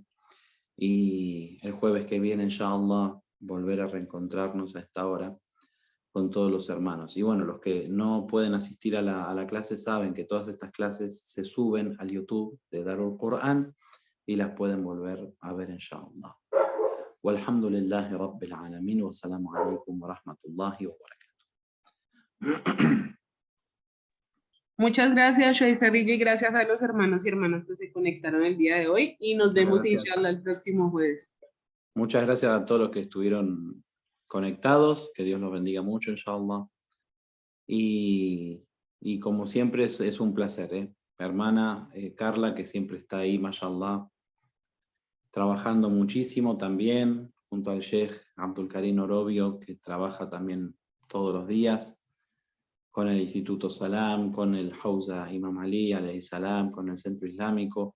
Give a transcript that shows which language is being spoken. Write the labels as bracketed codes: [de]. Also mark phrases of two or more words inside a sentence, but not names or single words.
[es] Y el jueves que viene, inshallah, volver a reencontrarnos a esta hora con todos los hermanos. Y bueno, los que no pueden asistir a la clase saben que todas estas clases se suben al YouTube de Darul Quran y las pueden volver a ver, inshallah. [ar] والحمد لله رب العالمين والسلام عليكم ورحمة الله وبركاته. [es] Muchas gracias, Shoy Sarilla, y gracias a los hermanos y hermanas que se conectaron el día de hoy. Y nos vemos, inshallah, el próximo jueves. Muchas gracias a todos los que estuvieron conectados. Que Dios los bendiga mucho, inshallah. Y como siempre es un placer, Mi hermana Carla, que siempre está ahí, mashallah, trabajando muchísimo también, junto al Sheikh Abdul Karim Orobio, que trabaja también todos los días, con el Instituto Salam, con el Hauza Imam Ali, [ar] عليه السلام, [es] con el Centro Islámico.